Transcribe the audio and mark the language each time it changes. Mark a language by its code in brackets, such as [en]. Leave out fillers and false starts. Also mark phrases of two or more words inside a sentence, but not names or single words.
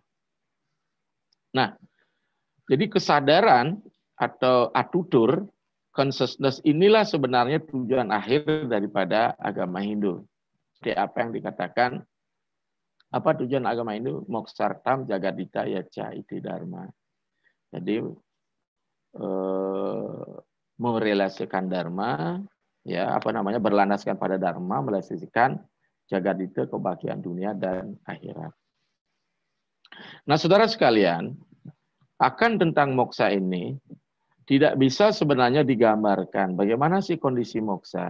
[id] Nah, jadi kesadaran atau atutur, consciousness inilah sebenarnya tujuan akhir daripada agama Hindu. Seperti apa yang dikatakan, apa tujuan agama Hindu? [sa] Moksartam jagadita yaca iti dharma. [id] Jadi merelasikan dharma, ya apa namanya, berlandaskan pada dharma, melestarikan jagadita, kebahagiaan dunia dan akhirat. Nah, saudara sekalian, akan tentang moksa ini tidak bisa sebenarnya digambarkan bagaimana sih kondisi moksa.